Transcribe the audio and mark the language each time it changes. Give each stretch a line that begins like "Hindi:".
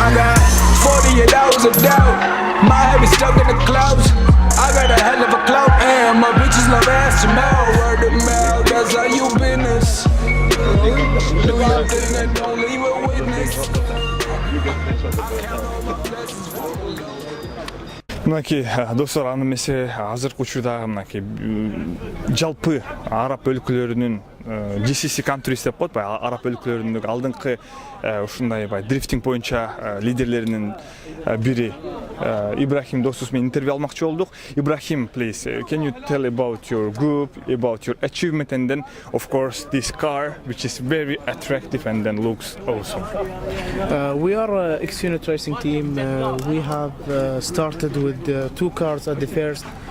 English: I got 48 hours of doubt, my head is stuck in the clouds. I got a hell of a clout, and my bitches love ass to mouth. Word of mouth, that's how you business. Do your thing and don't leave a witness.
Kyrgyz: Мынакей достор, аны эмесе азыркы учурда мынакей жалпы араб өлкөлөрүнүн GCC countries деп коет, араб өлкөлөрүнүн алдыңкы ушундай дрифтинг боюнча лидерлеринин бири Ибрахим досубуз менен интервью алмакчы болдук.
English: Ибрахим, please, can you tell about your group, about your achievement, and then of course this car which is very attractive and then looks awesome. We are an X-Unit racing team. We have started with 2 cars at the first.